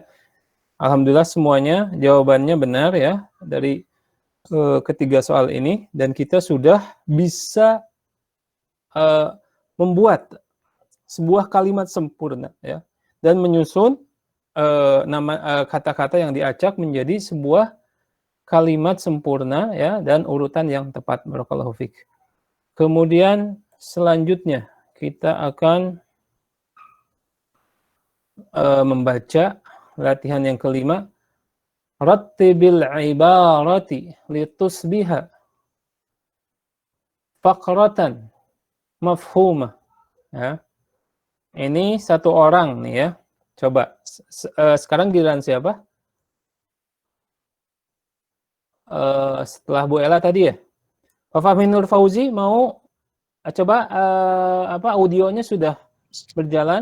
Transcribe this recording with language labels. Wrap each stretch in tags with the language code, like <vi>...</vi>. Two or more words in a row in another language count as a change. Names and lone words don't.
<id>Alhamdulillah semuanya jawabannya benar, ya, dari ketiga soal ini, dan kita sudah bisa membuat sebuah kalimat sempurna, ya, dan menyusun kata-kata yang diacak menjadi sebuah kalimat sempurna, ya, dan urutan yang tepat.</id> <ar>بارك الله فيك.</ar> <id>Kemudian selanjutnya kita akan membaca latihan yang kelima.</id> <ar>رتب العبارات لتصبح فقرة مفهومة.</ar> <id>Ya. Ini satu orang nih, ya. Coba sekarang giliran siapa? Setelah Bu Ella tadi, ya. Pak Fahmi Nur Fauzi mau coba audionya sudah berjalan?</id>